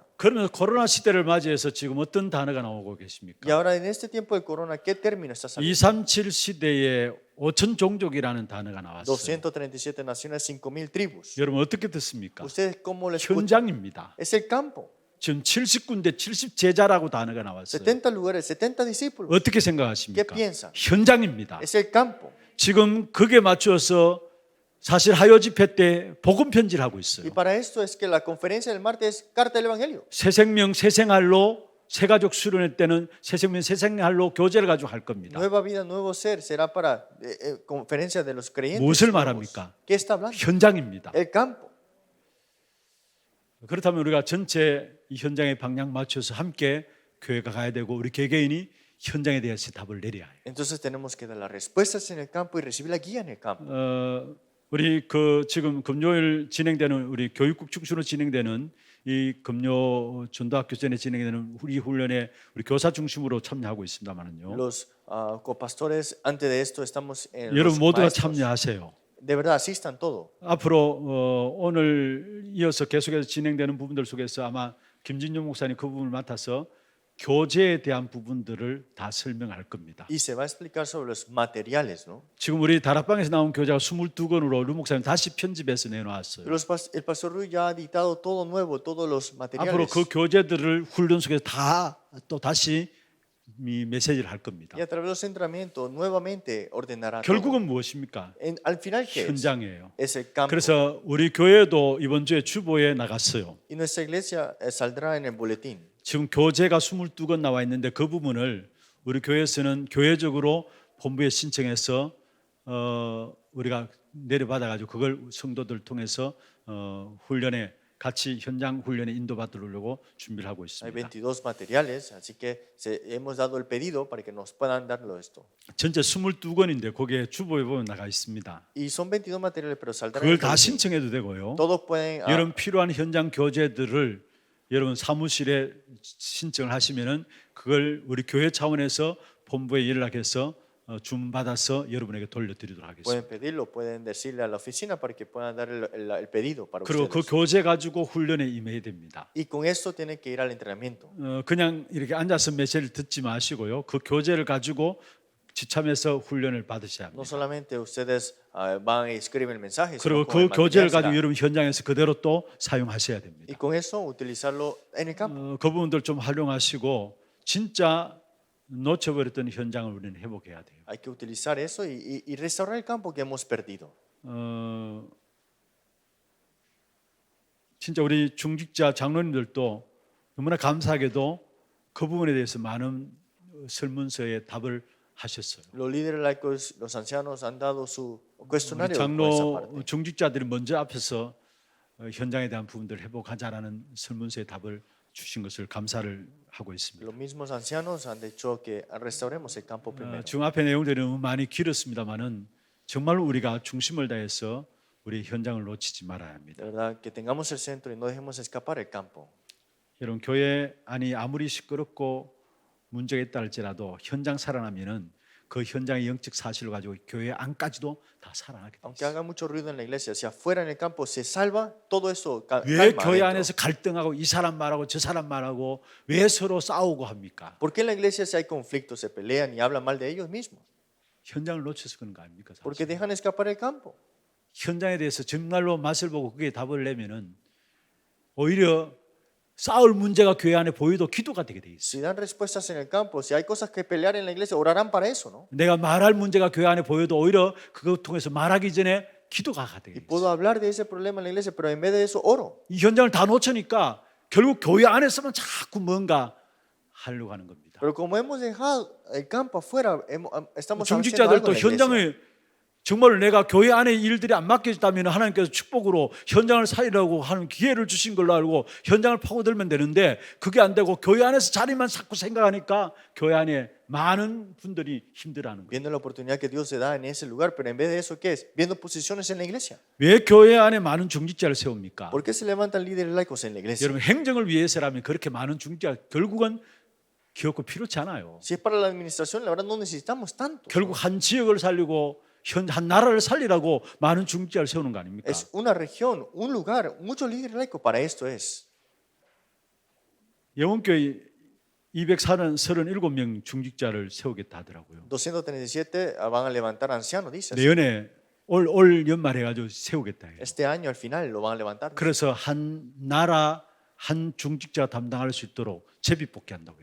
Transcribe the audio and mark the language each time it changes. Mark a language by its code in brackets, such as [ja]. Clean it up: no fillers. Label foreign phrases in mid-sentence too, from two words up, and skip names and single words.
[ko] 그러면 코로나 시대를 맞이해서 지금 어떤 단어가 나오고 [es] Y [ko] 계십니까? [es] ahora en este tiempo de corona, ¿qué término está saliendo? [ko] 237 시대에 5천 종족이라는 단어가 나왔어요. [es] 237 naciones, 5,000 tribus. [ko] 여러분 어떻게 듣습니까? [es] ¿Ustedes cómo les escuchan? [ko] 현장입니다. [es] Es el campo. [ko] 지금 70군데 70제자라고 단어가 나왔어요. [es] 70 lugares, 70 discípulos. [ko] 어떻게 [es] ¿Qué [ko] 생각하십니까? [es] piensan? [ko] 현장입니다. [es] Es el campo. [ko] 지금 그게 맞추어서 사실 하요 집회 때 복음 편지를 하고 [es] Y [ko] 있어요. [es] para esto es que la conferencia del martes es carta del evangelio. [ko] 새 생명 새 생활로 새가족 수련회 때는 새 생명 새 생활로 교제를 가지고 할 겁니다. [es] Nueva vida, nuevo ser será para conferencia de los creyentes. [ko] 무엇을 [es] nuevos. [ko] 말합니까? [es] ¿Qué está hablando? [ko] 현장입니다. [es] El campo. [ko] 그렇다면 우리가 전체 이 현장의 방향 맞춰서 함께 교회가 가야 되고 우리 개개인이 현장에 대해서 답을 내려야 해요. [es] Entonces tenemos que dar las respuestas en el campo y recibir la guía en el campo. [ko] 우리 지금 금요일 진행되는 우리 교육국 축수로 진행되는 이 금요 전도학교 전에 진행되는 우리 훈련에 우리 교사 중심으로 참여하고 있습니다만은요. [es] Los copastores, antes de esto estamos en los [ko] 여러분 모두가 [es] maestros. [ko] 참여하세요. [es] De verdad, asistan todo. [ko] 앞으로 오늘 이어서 계속해서 진행되는 부분들 속에서 아마 김진용 목사님 그 부분을 맡아서 교제에 대한 부분들을 다 설명할 겁니다. [es] Y se va a explicar sobre los materiales, ¿no? [ko] 지금 우리 다락방에서 나온 교재가 22권으로 루 목사님 다시 편집해서 내놓았어요. [es] El pastor Rui ya ha dictado todo nuevo, todos los [ko] 앞으로 [es] materiales. [ko] 그 교재들을 훈련 속에서 다 또 다시 이 메시지를 할 겁니다. [es] Y a través de los entrenamientos nuevamente ordenará todo. [ko] 결국은 무엇입니까? [es] Al final, ¿qué es? [ko] 현장이에요. [es] Es el campo. [ko] 그래서 우리 교회도 이번 주에 주보에 나갔어요. [es] Y nuestra iglesia saldrá en el boletín. [ko] 지금 교재가 22권 나와 있는데 그 부분을 우리 교회에서는 교회적으로 본부에 신청해서 우리가 내려받아 가지고 그걸 성도들 통해서 훈련에 같이 현장 훈련에 인도받으려고 준비를 하고 [es] Hay [ko] 있습니다. [es] 22 materiales, así que hemos dado el pedido para que nos puedan darlo esto. [ko] 전체 22권인데 거기에 주보에 보면 나가 있습니다. [es] Y son 22 materiales, pero saldrán en [ko] 그걸 [es] el [ko] 다 [es] boletín. [ko] 신청해도 되고요. [es] Todos pueden [ko] 여러분 필요한 현장 교재들을 여러분 사무실에 신청을 하시면은 그걸 우리 교회 차원에서 본부에 연락해서 주문받아서 여러분에게 돌려드리도록 하겠습니다. [es] pueden pedirlo, pueden decirle a la oficina para que puedan dar el pedido para [ko] 그리고 그 [es] ustedes. [ko] 교재 가지고 훈련에 임해야 됩니다. [es] Y con esto tienen que ir al entrenamiento. [ko] 그냥 이렇게 앉아서 메시지를 듣지 마시고요. 그 교재를 가지고 지참해서 훈련을 받으셔야 [es] No [ko] 합니다. [es] solamente ustedes van y escriben el mensaje, [ko] 그리고 [es] sino con el [ko] 그 교재를 [es] material [ko] 가지고 [es] será. [ko] 여러분 현장에서 그대로 또 사용하셔야 됩니다. [es] Y con eso utilizarlo en el campo. [ko] 그 부분들 좀 활용하시고 진짜 놓쳐버렸던 현장을 우리는 회복해야 돼요. [es] Hay que utilizar eso y restaurar el campo que hemos perdido. [ko] 진짜 우리 중직자 장로님들도 너무나 감사하게도 그 부분에 대해서 많은 설문서에 답을 하셨어요. [es] Los líderes laicos, los ancianos han dado su [ko] 우리 [es] cuestionario por esa [ko] 장로 [es] parte. [ko] 중직자들이 먼저 앞에서 현장에 대한 부분들을 회복하자라는 설문서에 답을 주신 것을 감사를 하고 있습니다. [es] Los mismos ancianos han dicho que restauremos el campo primero. [ko] 지금 앞에 내용들이 너무 많이 길었습니다만은 정말 우리가 중심을 다해서 우리 현장을 놓치지 말아야 합니다. [es] De verdad, que tengamos el centro y no dejemos escapar el campo. [ko] 여러분 교회 안이 아무리 시끄럽고 문제가 있다 할지라도 현장 살아나면은 그 현장의 영적 사실을 가지고 교회 안까지도 다 살아나게 돼 [es] Aunque [ko] 있어요. [es] haga mucho ruido en la iglesia, si afuera en el campo se salva, todo eso [ko] 왜 [es] calma [ko] 교회 [es] adentro. [ko] 안에서 갈등하고 이 사람 말하고 저 사람 말하고 왜 서로 싸우고 합니까? [es] ¿Por qué en la iglesia si hay conflictos, se pelean y hablan mal de ellos mismos? [ko] 현장을 놓쳐서 그런 거 아닙니까? [es] Porque [ko] 사실? [es] dejan escapar el campo. [ko] 현장에 대해서 정말로 맛을 보고 그게 답을 내면은 오히려 싸울 문제가 교회 안에 보여도 기도가 되게 돼 있어. [es] Si dan respuestas en el campo, si hay cosas que pelear en la iglesia, orarán para eso, ¿no? [ko] 내가 말할 문제가 교회 안에 보여도 오히려 그것 통해서 말하기 전에 기도가 되게 [es] Y [ko] 있어. [es] puedo hablar de ese problema en la iglesia, pero en vez de eso oro. [ko] 이 현장을 다 놓치니까 결국 교회 안에서만 자꾸 뭔가 하려고 하는 겁니다. [es] Pero como hemos dejado el campo afuera, estamos haciendo algo [ko] 중직자들도 [es] en la iglesia. [ko] 현장을 정말 내가 교회 안에 일들이 안 맡겨졌다면 하나님께서 축복으로 현장을 살리라고 하는 기회를 주신 걸로 알고 현장을 파고들면 되는데 그게 안 되고 교회 안에서 자리만 자꾸 생각하니까 교회 안에 많은 분들이 힘들어하는 거예요. [es] Viendo la oportunidad que Dios se da en ese lugar, pero en vez de eso, ¿qué es? Viendo posiciones en la iglesia. [ko] 왜 교회 안에 많은 중직자를 세웁니까? [es] ¿Por qué se levantan líderes laicos en la iglesia? [ko] 여러분 행정을 위해서라면 그렇게 많은 중직자 결국은 기업고 필요치 않아요. [es] Si es para la administración, la verdad no necesitamos tanto. [ko] 결국 한 지역을 살리고 한 나라를 살리라고 많은 중직자를 세우는 거 아닙니까? [es] Es una región, un lugar, muchos líderes laicos para esto es. [ko] 영원교회 237명 중직자를 세우겠다 하더라고요. [es] 237 van a levantar ancianos, dice. [ko] 내년에 올 연말에 가지고 세우겠다 해요. [es] Este año al final lo van a levantar. [ko] 그래서 한 나라 한 중직자가 담당할 수 있도록 제비뽑기 한다고요.